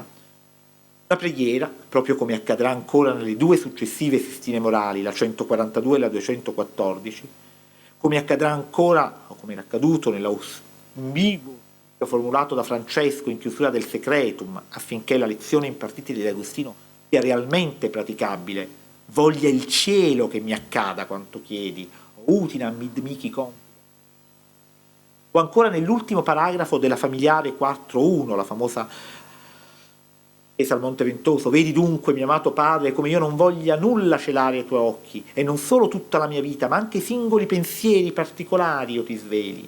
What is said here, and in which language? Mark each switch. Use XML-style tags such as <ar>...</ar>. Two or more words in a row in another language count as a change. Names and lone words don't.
<it>Una preghiera, proprio come accadrà ancora nelle due successive Sistine morali, la 142 e la 214, come accadrà ancora, o come era accaduto nell'ambiguo formulato da Francesco in chiusura del Secretum, affinché la lezione impartita di Agostino sia realmente praticabile. Voglia il cielo che mi accada quanto chiedi,</it> <la>utinam id mihi compito.</la> <it>O ancora nell'ultimo paragrafo della familiare 4.1, la famosa Ascesa al Monte Ventoso: vedi dunque, mio amato padre, come io non voglia nulla celare ai tuoi occhi, e non solo tutta la mia vita, ma anche singoli pensieri particolari io ti sveli.</it>